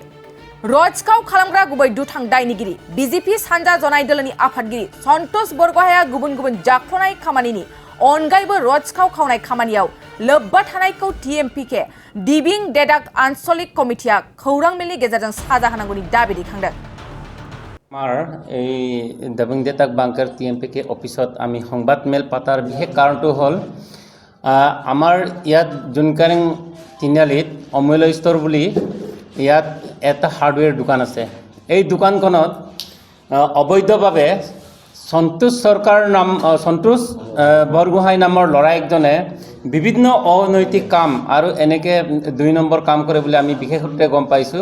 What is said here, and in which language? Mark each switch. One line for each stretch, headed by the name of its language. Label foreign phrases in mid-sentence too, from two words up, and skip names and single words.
Bodo: रड सिखाव खालामग्रा गुबै दुथां दायनिगिरि BJP सानजा जनाय दोलोनि आफादगिरि सन्तोष बरग'हाइआ गुबुन गुबुन जाख्ल'नाय खामानिनि अनगायैबो रड सिखाव खावनाय खामानियाव लोब्बा थानायखौ TMPK दिबिं डेदाक आन्चलिक कमिटिया खौरां मेलनि गेजेरजों साजा होनांगौनि दाबि दैखांदों।
Assamese: আমাৰ এই দিবিং ডেদাক বাংকাৰ TMPK অফিসত আমি সংবাদ মেল পাতাৰ বিশেষ কাৰণটো হ'ল আমাৰ ইয়াত জুনকাৰেং তিনিআলিত অমূল্য ষ্ট'ৰ বুলি ইয়াত এটা হাৰ্ডৱেৰ দোকান আছে। এই দোকানখনত অবৈধভাৱে সন্তোষ বৰগোহাঁই নামৰ ল'ৰা একজনে বিভিন্ন অনৈতিক কাম আৰু এনেকৈ 2 নম্বৰ কাম কৰে বুলি আমি বিশেষ সূত্ৰে গম পাইছোঁ।